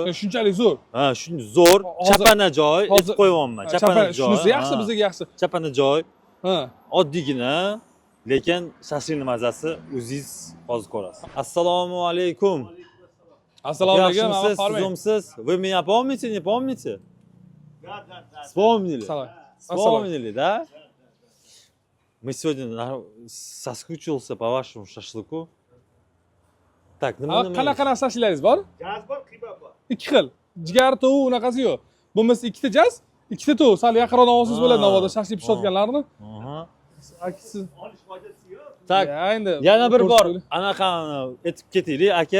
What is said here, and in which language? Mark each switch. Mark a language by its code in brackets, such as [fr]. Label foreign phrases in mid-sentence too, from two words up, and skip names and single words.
[uz] Shunchalik zo'r. Ha, shunday zo'r, chapana joy, aytib qo'yapman. Chapana joy. Shunisi yaxshi, bizga yaxshi. Chapana joy. Ha. Oddiygina, lekin shashlikni mazasi o'zingiz hozir ko'rasiz. Assalomu alaykum. Assalomu alaykum. Yaxshimisiz? [ru] Вы меня помните, не помните? Вспомнили. Вспомнили, да? Мы сегодня соскучился по вашему шашлыку. Так, [uz] qanaqa shashliklaringiz bor? Jaz bor, kebab bor. Ikki xil. Jigar, tovuq unaqasi yo'q. Bo'lmasa ikkita jaz, ikkita tovuq. Sal yaqinroq olsangiz bo'ladi navoda shashlik pishirganlarni. Akasi. Tak, yana bir bor anaqani aytib ketaylik, aka.